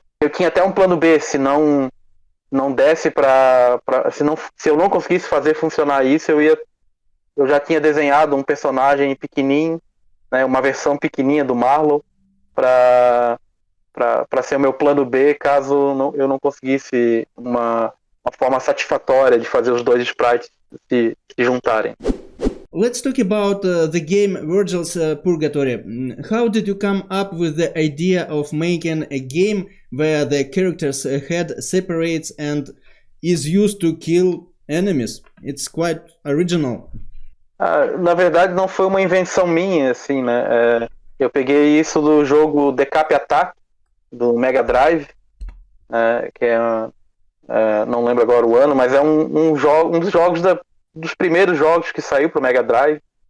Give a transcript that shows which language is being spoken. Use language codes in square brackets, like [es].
[pt] Eu tinha até um plano B, se não desse se eu não conseguisse fazer funcionar isso, eu já tinha desenhado um personagem pequenininho, né, uma versão pequenininha do Marlon, para ser o meu plano B caso eu não conseguisse uma forma satisfatória de fazer os dois sprites se juntarem. [en] Let's talk about the game Virgil's Purgatory. How did you come up with the idea of making a game where the character's head separates and is used to kill enemies? It's quite original. [pt] Na verdade não foi uma invenção minha, assim, né? Eu peguei isso do jogo Decap Attack, do Mega Drive, que não lembro agora o ano, mas é um dos jogos dos primeiros jogos que saiu para o Mega Drive.